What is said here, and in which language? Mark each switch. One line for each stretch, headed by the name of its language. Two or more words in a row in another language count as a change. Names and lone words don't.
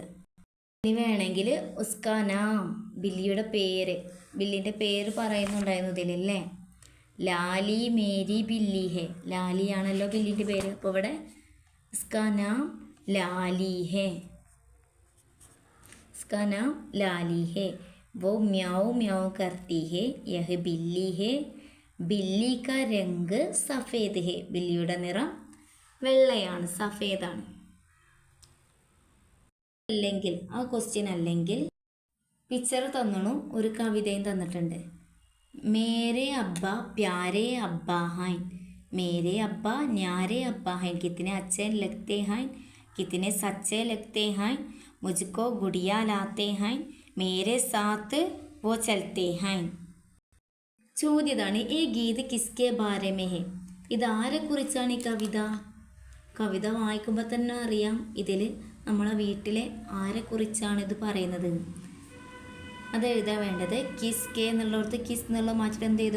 Malayalam: ഇനി വേണമെങ്കിൽ
Hindi: उसका नाम,
Malayalam: ബില്ലിയുടെ പേര്, ബില്ലിൻ്റെ പേര് പറയുന്നുണ്ടായിരുന്നു ഇതിലല്ലേ.
Hindi: लाली मेरी बिल्ली है.
Malayalam: ലാലിയാണല്ലോ ബില്ലിൻ്റെ പേര്. അപ്പോൾ ഇവിടെ
Hindi: उसका नाम लाली है, उसका नाम लाली है. वो म्याऊ म्याऊ करती है. यह बिल्ली है. बिल्ली का रंग सफ़ेद है.
Malayalam: ബില്ലിയുടെ നിറം വെള്ളയാണ്, സഫേദാണ്. അല്ലെങ്കിൽ ആ ക്വസ്റ്റ്യൻ അല്ലെങ്കിൽ പിക്ചർ തന്നണു, ഒരു കവിതയും തന്നിട്ടുണ്ട്.
Hindi: मेरे अब्बा प्यारे अब्बा हैं. मेरे अब्बा न्यारे अब्बा हैं. കിतने अच्छे लगते हैं, कितने सच्चे लगते हैं. मुझको गुड़िया लाते हैं. मेरे साथ वो चलते हैं. ചോദ്യതാണ് ये गीत किसके बारे में है.
Malayalam: ഇതാരെക്കുറിച്ചാണ് ഈ കവിത? കവിത വായിക്കുമ്പോൾ തന്നെ അറിയാം ഇതിൽ നമ്മളെ വീട്ടിലെ ആരെക്കുറിച്ചാണ് ഇത് പറയുന്നത്. അത് എഴുതാൻ വേണ്ടത്
Hindi: किस के
Malayalam: എന്നുള്ളടത്ത് കിസ് എന്നുള്ള മാറ്റിട്ട് എന്ത് ചെയ്തു?